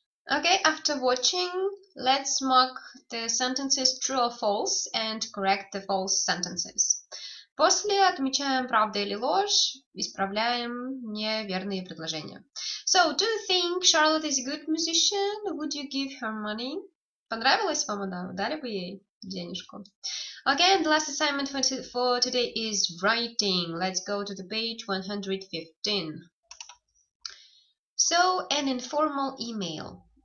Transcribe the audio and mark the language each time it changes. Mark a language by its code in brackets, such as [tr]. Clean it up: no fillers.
[en] Okay, after watching, let's mark the sentences true or false and correct the false sentences. [ru] После отмечаем правда или ложь, исправляем неверные предложения. [en] So, do you think Charlotte is a good musician? Would you give her money? [ru] Понравилась вам она? Дали бы ей денежку? [en] Okay, and the last assignment for today is writing. Let's go to the page 115. So, an informal email.